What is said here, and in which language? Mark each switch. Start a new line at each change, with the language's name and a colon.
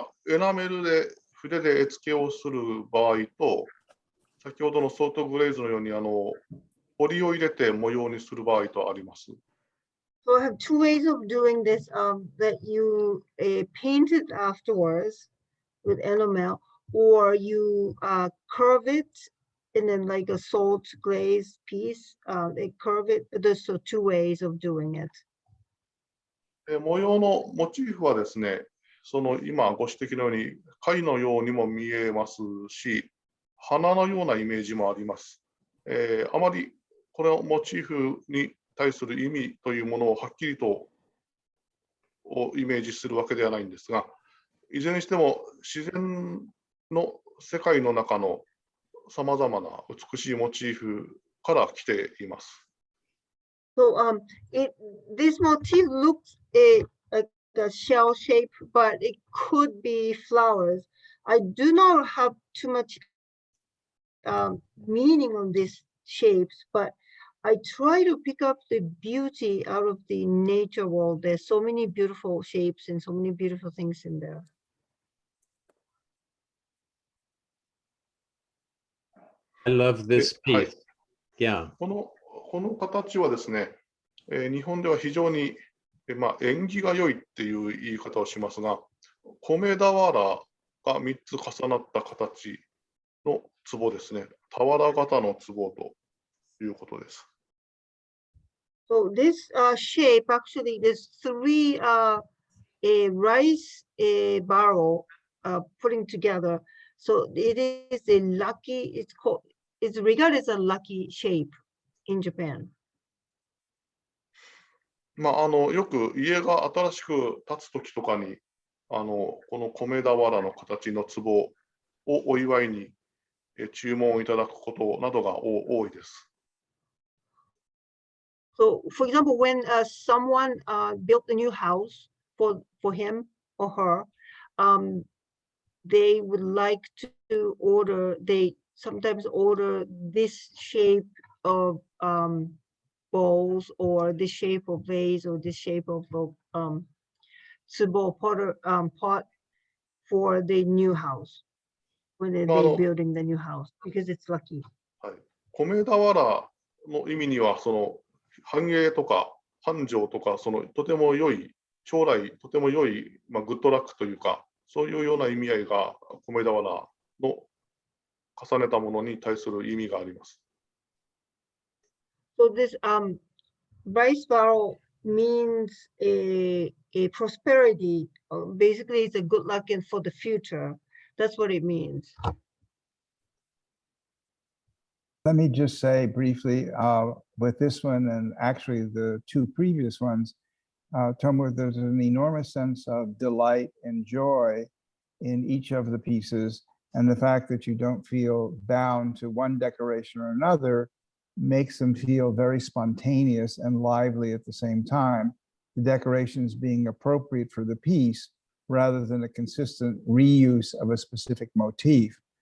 Japanese: エナメルで筆で絵付けをする場合と、先ほどのソートグレーズのように彫りを入れて模様にする場合とあります。
English: So I have two ways of doing this, that you paint it afterwards with enamel, or you curve it and then like a salt glaze piece, they curve it. There's so two ways of doing it.
Japanese: 模様のモチーフはですね、その今ご指摘のように貝のようにも見えますし、花のようなイメージもあります。あまりこのモチーフに対する意味というものをはっきりとイメージするわけではないんですが、いずれにしても自然の世界の中のさまざまな美しいモチーフから来ています。
English: So this motif looks like a shell shape, but it could be flowers. I do not have too much meaning on these shapes, but I try to pick up the beauty out of the nature world. There's so many beautiful shapes and so many beautiful things in there. I love this piece. Yeah.
Japanese: この形はですね、日本では非常に、縁起が良いっていう言い方をしますが、米俵が3つ重なった形の壺ですね。俵型の壺ということです。
English: So this shape, actually, there's three rice barrel putting together. So it is a lucky, it's regarded as a lucky shape in Japan.
Japanese: よく家が新しく建つときとかに、この米俵の形の壺をお祝いに注文をいただくことなどが多いです。
English: So, for example, when someone built a new house for him or her, they would like to order, they sometimes order this shape of bowls, or this shape of vase, or this shape of tsubo pot for the new house when they're building the new house, because it's lucky.
Japanese: はい、米俵の意味には、その繁栄とか繁盛とか、そのとても良い、将来とても良い、グッドラックというか、そういうような意味合いが米俵の重ねたものに対する意味があります。
English: So this rice barrel means a prosperity. Basically, it's a good luck and for the future. That's what it means. Let me just say briefly, with this one and actually the two previous ones, Tomoo, there's an enormous sense of delight and joy in each of the pieces, and the fact that you don't feel bound to one decoration or another makes them feel very spontaneous and lively at the same time, the decorations being appropriate for the piece rather than a consistent reuse of a specific motif,